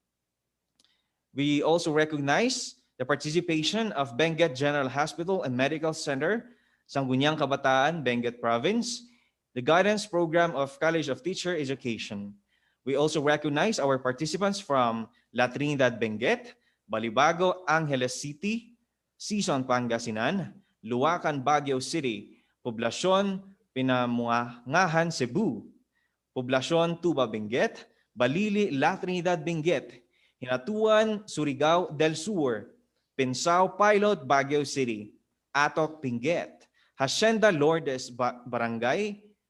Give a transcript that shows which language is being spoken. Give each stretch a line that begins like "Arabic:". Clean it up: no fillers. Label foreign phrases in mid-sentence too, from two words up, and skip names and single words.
English: We also recognize the participation of Benguet General Hospital and Medical Center, Sangguniang Kabataan, Benguet Province, the Guidance Program of College of Teacher Education. We also recognize our participants from La Trinidad Benguet, Balibago, Angeles City, Sison, Pangasinan, Luacan, Baguio City, Poblasyon Pinamungahan, Cebu, Poblasyon Tuba Benguet, Balili, La Trinidad Benguet, Hinatuan, Surigao del Sur, Pensao Pilot, Baguio City, Atok, Benguet, Hacienda Lourdes, Barangay